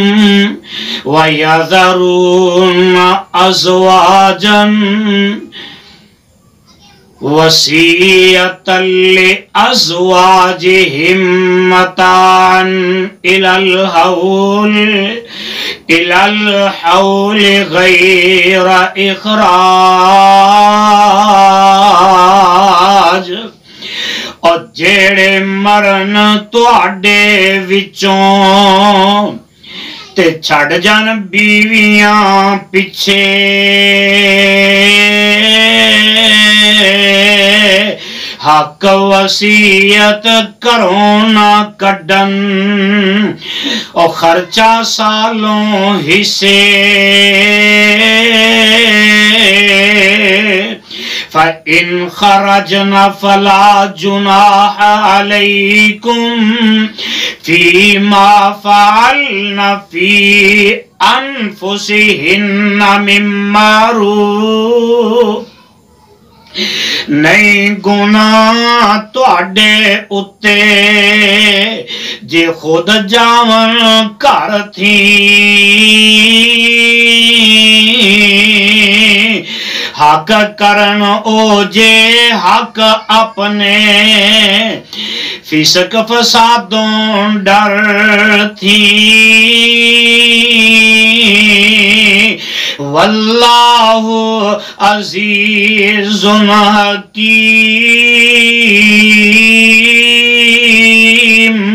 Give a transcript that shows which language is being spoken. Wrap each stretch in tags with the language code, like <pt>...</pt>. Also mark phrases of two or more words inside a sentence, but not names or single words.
<ar>وَيَذَرُونَ أَزْوَاجًا وَصِيَّةً لِأَزْوَاجِهِم مَّتَاعًا إِلَى الْحَوْلِ غَيْرَ إِخْرَاجٍ۔</ar> <pa>اور جیڑے مرن تواڈے وچوں تے چھڑ جان بیویاں پیچھے، حق وصیت کرو نہ کڈن، او خرچہ سالوں حصے،</pa> <ar>فَإِنْ خَرَجْنَ فَلَا جُنَاحَ عَلَيْكُمْ فِيمَا فَعَلْنَ فِي أَنفُسِهِنَّ مِن مَّعْرُوفٍ۔</ar> <pa>نہیں گناہ تواڈے اُتے جے خود جاون گھر تھی، حق کرن او جے حق اپنے، فسق فسادوں ڈر تھی،</pa> <ar>واللہ عزیز حکیم۔</ar>